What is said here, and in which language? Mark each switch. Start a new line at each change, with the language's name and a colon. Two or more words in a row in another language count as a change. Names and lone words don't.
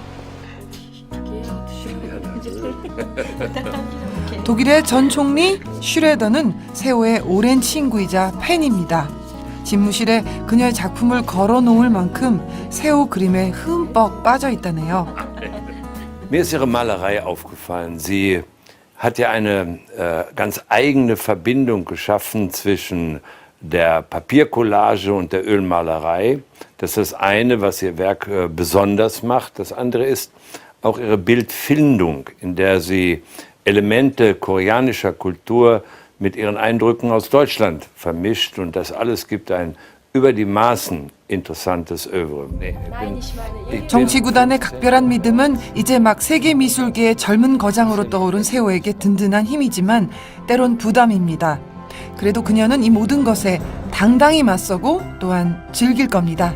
Korean: 독일의 전 총리 슈레더는 세호의 오랜 친구이자 팬입니다. 집무실에 그녀의 작품을 걸어놓을 만큼 세호 그림에 흠뻑 빠져 있다네요.
German: Mir ist ihre Malerei aufgefallen. Sie hat ja eine ganz eigene Verbindung geschaffen zwischen der Papiercollage und der Ölmalerei. Das ist das eine, was ihr Werk besonders macht. Das andere ist auch ihre Bildfindung, in der sie Elemente koreanischer Kultur mit ihren Eindrücken aus Deutschland vermischt. Und das alles gibt ein über die Maßen interessantes Övre.
Korean: 정치구단의 각별한 믿음은 이제 막 세계 미술계의 젊은 거장으로 떠오른 세호에게 든든한 힘이지만 때론 부담입니다. 그래도 그녀는 이 모든 것에 당당히 맞서고 또한 즐길 겁니다.